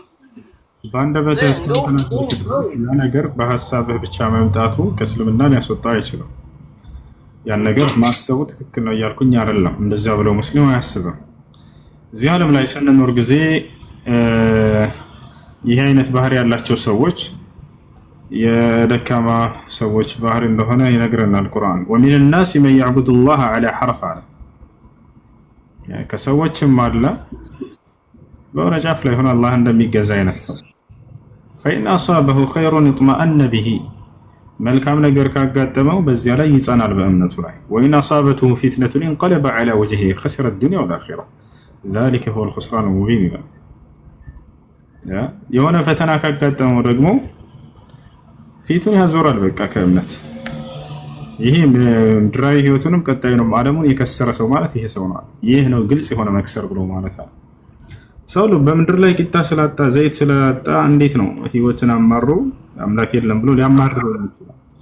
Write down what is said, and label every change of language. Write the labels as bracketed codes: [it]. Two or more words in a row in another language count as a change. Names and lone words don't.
[am] በአንደበት ያ ነገር በሐሳብህ ብቻ መምጣቱ ከእስልምና ሊያስወጣ አይችልም። ያን ነገር ማሰቡ ትክክል ነው እያልኩኝ አይደለም። እንደዛ ብለው ሙስሊም አያስብም። እዚህ ዓለም ላይ ስንኖር ጊዜ ይህ አይነት ባህሪ ያላቸው ሰዎች የደካማ ሰዎች ባህሪ እንደሆነ ይነግረናል ቁርአን። ወሚን [ar] الناس من يعبد الله على حرف [am] አለ። ከሰዎችም አለ በሆነ ጫፍ ላይ ሆኖ አላህ እንደሚገዛ አይነት ሰው [ar] فإن أصابه خير اطمأن به [am] መልካም ነገር ካጋጠመው በዚያ ላይ ይጸናል በእምነቱ ላይ። [ar] وإن أصابته فتنة انقلب على وجهه خسر الدنيا والآخرة ذلك هو الخسران المبين [am] ይላል። የሆነ ፈተና ካጋጠመው ደግሞ ፊቱን ያዞራል በቃ ከእምነት። ይሄ ምድራዊ ህይወቱንም ቀጣዩንም ዓለሙን የከሰረ ሰው ማለት ይሄ ሰው ነው። ይህ ነው ግልጽ የሆነ መክሰር ብሎ ማለት ነው። ሰው በምድር ላይ ቂጣ ስላጣ ዘይት ስላጣ እንዴት ነው ህይወትን አማሮ አምላክ የለም ብሎ ሊያማርረው ይችላል?